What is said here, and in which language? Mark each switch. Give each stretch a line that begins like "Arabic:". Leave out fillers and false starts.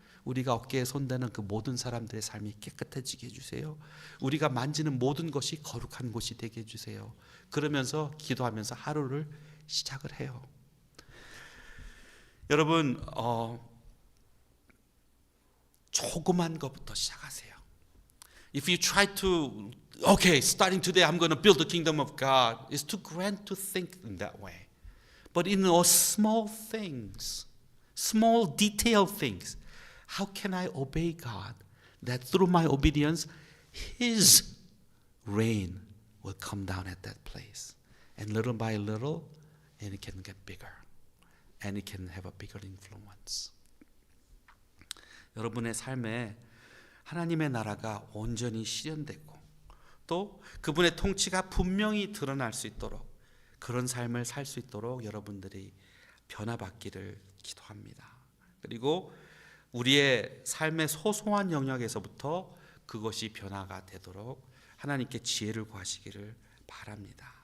Korean: 우리가 어깨에 손대는 그 모든 사람들의 삶이 깨끗해지게 해주세요. 우리가 만지는 모든 것이 거룩한 곳이 되게 해주세요. 그러면서 기도하면서 하루를 시작을 해요. 여러분 조그만 것부터 시작하세요.
English: If you try to, okay, starting today I'm going to build the kingdom of God, it's too grand to think in that way. But in all small things, small detailed things, how can I obey God? That through my obedience, His rain will come down at that place. And little by little, and it can get bigger. And it can have a bigger influence.
Korean: 여러분의 삶에 하나님의 나라가 온전히 실현되고 또 그분의 통치가 분명히 드러날 수 있도록 그런 삶을 살 수 있도록 여러분들이 변화받기를 기도합니다. 그리고 우리의 삶의 소소한 영역에서부터 그것이 변화가 되도록 하나님께 지혜를 구하시기를 바랍니다.